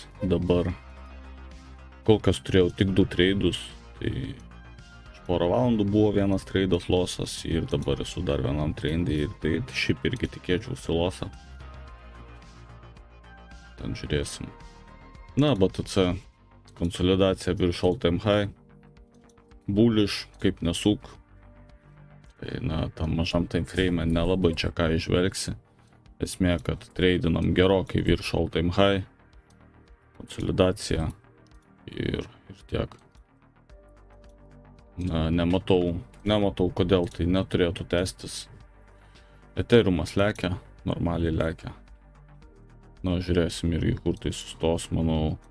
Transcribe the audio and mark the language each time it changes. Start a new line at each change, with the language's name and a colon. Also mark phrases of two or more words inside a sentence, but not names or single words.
Lithuanian: Dabar kol kas turėjau tik 2 trade'us, tai porą valandų buvo vienas trade'as lossas ir dabar esu dar vienam trade'ai ir tai šiaip irgi tikėčiausi lossą. Ten žiūrėsim. Na, BTC konsolidacija virš
English: all time high.
Lithuanian: Bullish, kaip nesuk. Tai, na, tam mažam
English: time frame
Lithuanian: nelabai čia ką išvelgsi. Esmė, kad trade'inam gerokai virš
English: all time high.
Lithuanian: Konsolidacija ir tiek. Na, nematau kodėl tai neturėtų tęstis. Ethereumas lekia, normaliai lekia. Na, žiūrėsim irgi, kur tai sustos, manau.